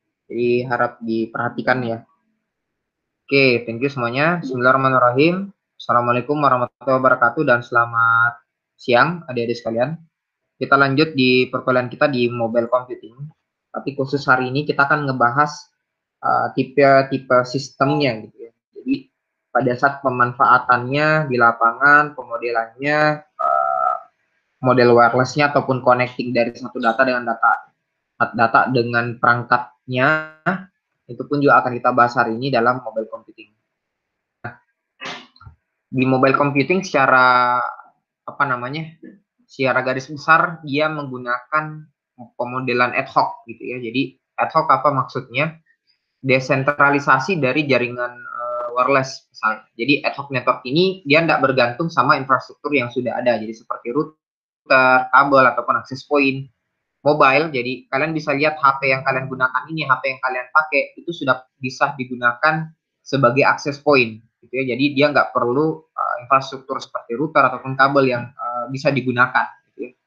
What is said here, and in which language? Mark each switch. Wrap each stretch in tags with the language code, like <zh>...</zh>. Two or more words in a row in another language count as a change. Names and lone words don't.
<id>Jadi harap diperhatikan ya. Oke,</id> <en>thank you semuanya.</en> <ar>بسم الله الرحمن الرحيم السلام عليكم ورحمة الله وبركاته</ar> <id>dan selamat siang adik-adik sekalian. Kita lanjut di perkuliahan kita di</id> <en>mobile computing.</en> <id>Tapi khusus hari ini kita akan ngebahas tipe-tipe sistemnya gitu ya. Jadi pada saat pemanfaatannya di lapangan, pemodelannya, model wirelessnya ataupun connecting dari satu data dengan data dengan perangkatnya, itu pun juga akan kita bahas hari ini dalam</id> <en>mobile computing.</en> <id>Di</id> <en>mobile computing</en> <id>secara apa namanya, secara garis besar dia menggunakan pemodelan</id> <en>ad hoc</en> <id>gitu ya. Jadi</id> <en>ad hoc</en> <id>apa maksudnya? Desentralisasi dari jaringan wireless misalnya. Jadi</id> <en>ad hoc network</en> <id>ini dia tidak bergantung sama infrastruktur yang sudah ada. Jadi seperti router, kabel ataupun</id> <en>access point mobile.</en> <id>Jadi kalian bisa lihat HP yang kalian gunakan ini, HP yang kalian pakai itu sudah bisa digunakan sebagai</id> <en>access point</en> <id>gitu ya. Jadi dia nggak perlu infrastruktur seperti router ataupun kabel yang bisa digunakan gitu ya.</id>